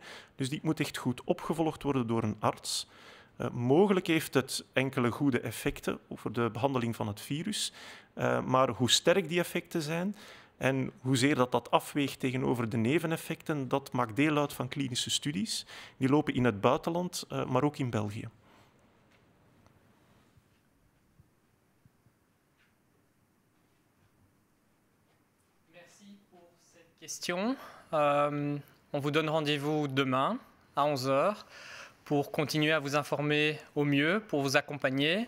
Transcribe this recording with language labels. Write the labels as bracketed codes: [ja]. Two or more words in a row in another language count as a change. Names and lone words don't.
[nl] Dus die moet echt goed opgevolgd worden door een arts. Mogelijk heeft het enkele goede effecten over de behandeling van het virus. Maar hoe sterk die effecten zijn en hoezeer dat afweegt tegenover de neveneffecten, dat maakt deel uit van klinische studies. Die lopen in het buitenland, maar ook in België. [fr] Merci pour cette question. On vous donne rendez-vous demain à 11h pour continuer à vous informer au mieux, pour vous accompagner.